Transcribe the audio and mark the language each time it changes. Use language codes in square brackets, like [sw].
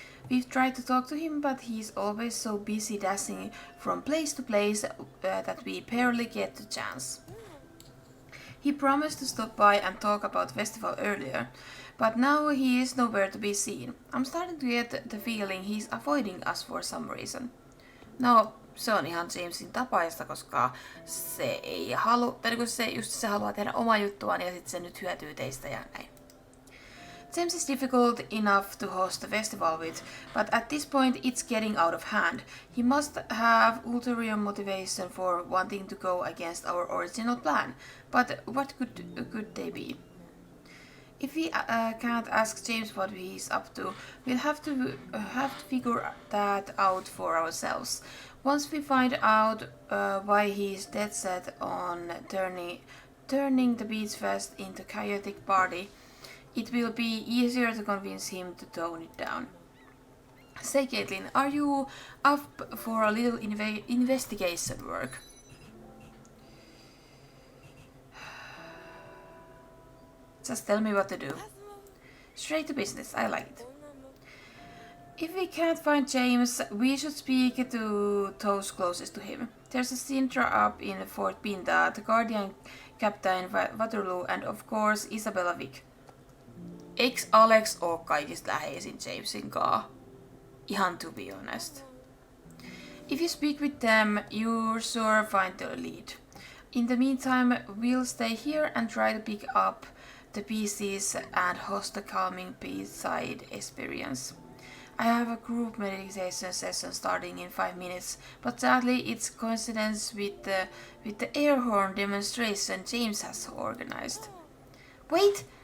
[en] We've tried to talk to him, but he's always so busy dashing from place to place that we barely get the chance. He promised to stop by and talk about the festival earlier, but now he is nowhere to be seen. I'm starting to get the feeling he's avoiding us for some reason. No, [fi] se on ihan Jamesin tapaista, koska se ei halua, tai niin se haluaa tehdä omaa juttuaan ja sitten se nyt hyötyy teistä ja näin. [en] James is difficult enough to host a festival with, but at this point it's getting out of hand. He must have ulterior motivation for wanting to go against our original plan. But what could they be? If we can't ask James what he's up to, we'll have to figure that out for ourselves. Once we find out why he's dead set on turning the beach fest into a chaotic party, it will be easier to convince him to tone it down. Say, Caitlin, are you up for a little investigation work? Just tell me what to do. Straight to business, I like it. If we can't find James, we should speak to those closest to him. There's a Sintra up in Fort Pinta, the Guardian Captain Waterloo, and of course Isabella Vick. [fi] Eiks Alex oo kaikista läheisin Jamesin kaa? [en] Ihan to be honest. If you speak with them, you'll sure find the lead. In the meantime, we'll stay here and try to pick up the pieces and host a calming beachside experience. I have a group meditation session starting in 5 minutes, but sadly it's coincidence with the air horn demonstration James has organized. Wait!